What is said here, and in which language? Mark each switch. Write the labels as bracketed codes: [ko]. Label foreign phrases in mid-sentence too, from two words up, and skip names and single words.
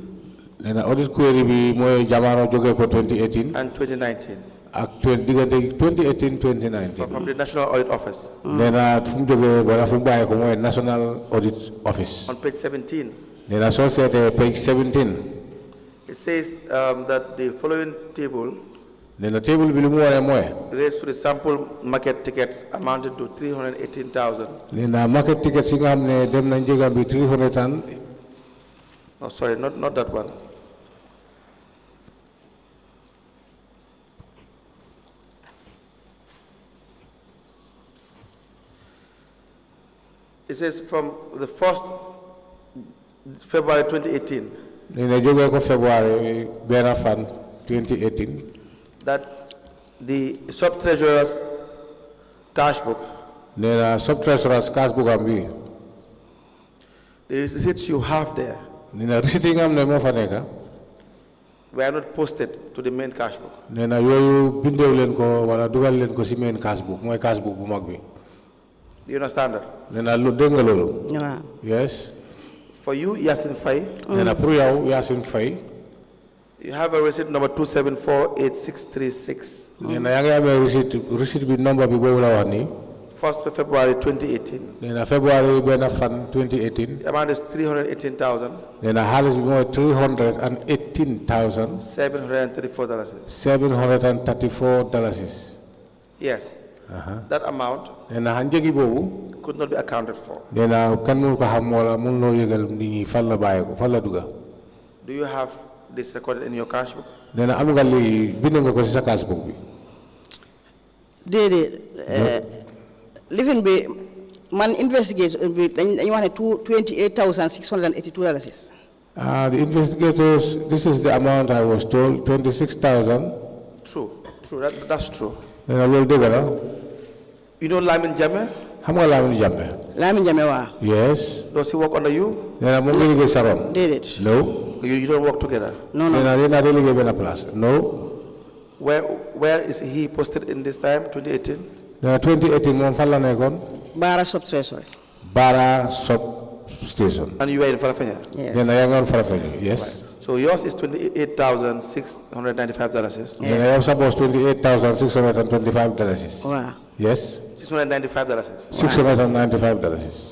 [wo] Nena audit query bi mooy jamono jóge ko 2018 [en] and 2019 [wo] ak diggante 2018 2019. [en] from the National Audit Office. [wo] Nena fu mu jógee wala fu mu bàyyi ko mooy National Audit Office. [en] On page 17, [wo] Nena soo seetee page 17. [en] it says that the following table [wo] Nena table bi lu mu wane mooy. [en] relates to the sample market tickets amounting to 318,000. [wo] Nena [en] market tickets [wo] yi nga xam ne dem nañ jégam bi 300 and. [en] Oh, sorry, not that one. It says from the 1st February 2018 [wo] Nena jógee ko February benn fan 2018. [en] that the sub-treasurer's cash book, [wo] Nena [en] sub-treasurer's cash book [wo] am bi. [en] the receipts you have there, [wo] Nena receipt yi nga xam ne moo fa nekk. [en] were not posted to the main cash book. [wo] Nena yooyu bindeew leen ko wala dugal leen ko si [en] main cash book [wo] mooy [en] cash book [wo] bu mag bi. [en] Do you understand that? [wo] Nena lu dégg nga loolu. waaw. [en] Yes. For you, Yasin Faye, [wo] nee na pour yow Yasin Faye [en] you have a receipt number 2748636. [wo] nee na yaa ngi amee receipt bi number bi boobu la wax nii [en] 1st of February 2018. [wo] nee na February benn fan 2018 [en] The amount is 318,000. [wo] nee na xaalis bi mooy $318,734. [en] $734. Yes. That amount [wo] nee na njëgi boobu [en] could not be accounted for. [wo] nee na kan mënu ko xam wala mënu loo yëgal nit ñi fan la bàyyi ko fan la dugga. [en] Do you have this recorded in your cash book? [wo] nee na am nga lii bind nga ko ci sa [en] cash book [wo] bi. déedéet living bi man investigate bi dañu wax ne $28,682. [en] The investigators, this is the amount I was told, 26,000. True. That's true. [wo] nee na loolu dëgg la. [en] You know Lamin Jame? [wo] xam nga Lamin Jammeh. Lamin Jame waa. [en] Yes. Does he work under you? [wo] nee na moom nga liggéey sa ron. déedéet. [en] No. You don't work together. [fr] non [wo] nee na yéen a liggéey benn place. [en] No. Where is he posted in this time, 2018? [wo] nee na 2018 moom fan la nekkoon. [en] Bara sub treasury. Bara sub station. And you were in Farafenya? Yes. [wo] nee na yaa ngi woon Farafenni. [en] Yes. So yours is $28,695. [wo] nee na yow sa boss $28,625. waaw. [en] Yes. $695. $695.